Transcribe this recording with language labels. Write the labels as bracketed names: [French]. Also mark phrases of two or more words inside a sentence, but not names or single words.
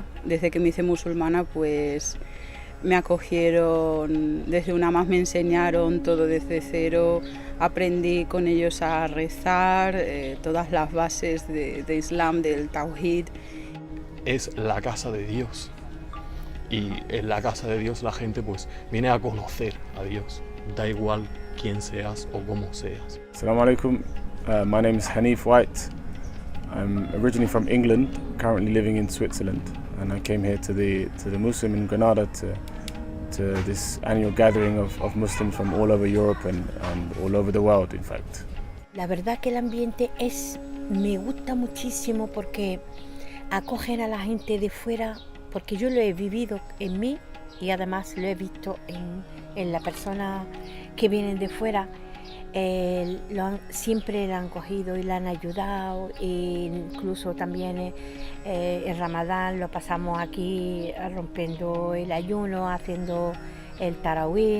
[Spanish] Desde que me hice musulmana pues me acogieron desde una más, me enseñaron todo desde cero, aprendí con ellos a rezar, todas las bases de Islam, del Tawhid. Es la casa de Dios y en la casa de Dios la gente pues viene a conocer a Dios, da igual quién seas o cómo seas. [Arabic] السلام عليكم, [English] my name is Hanif White. I'm originally from England, currently living in Switzerland, and I came here to the Muslim in Granada to this annual gathering of Muslims from all over Europe and all over the world, in fact. [Spanish] La verdad que el ambiente me gusta muchísimo porque acogen a la gente de fuera, porque yo lo he vivido en mí y además lo he visto en las personas que vienen de fuera. Siempre la han cogido y la han ayudado, e incluso también el Ramadán lo pasamos aquí rompiendo el ayuno, haciendo el tarawih.